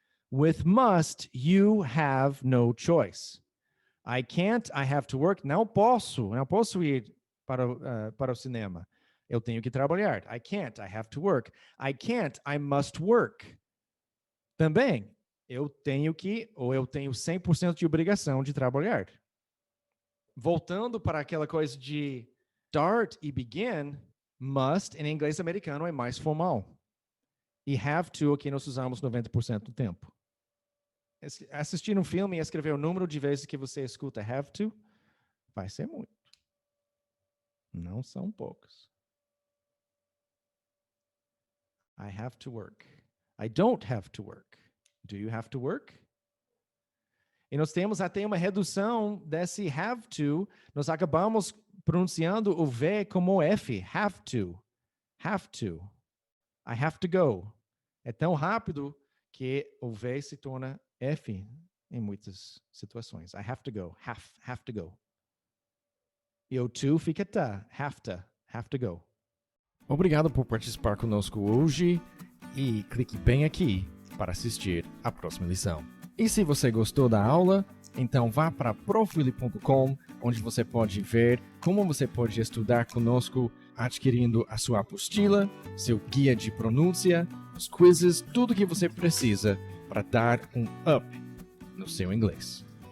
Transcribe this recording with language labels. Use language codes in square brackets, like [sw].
[en] With must, you have no choice. I can't, I have to work. [pt] Não posso ir para o cinema. Eu tenho que trabalhar. [en] I can't, I have to work. I can't, I must work. [pt] Também, eu tenho 100% de obrigação de trabalhar. Voltando para aquela coisa de start e begin, must em inglês americano é mais formal. E have to aqui nós usamos 90% do tempo. Assistir um filme e escrever o número de vezes que você escuta have to, vai ser muito. Não são poucos. [en] I have to work. I don't have to work. Do you have to work? [pt] E nós temos até uma redução desse have to. Nós acabamos pronunciando o V como F. Have to. Have to. [en] I have to go. [pt] É tão rápido que o V se torna F em muitas situações. [en] I have to go. Have to go. [pt] E o to fica ta. [en] Have to go. [pt] Obrigado por participar conosco hoje e clique bem aqui para assistir à próxima lição. E se você gostou da aula, então vá para profili.com, onde você pode ver como você pode estudar conosco, adquirindo a sua apostila, seu guia de pronúncia, os quizzes, tudo que você precisa para dar um up no seu inglês.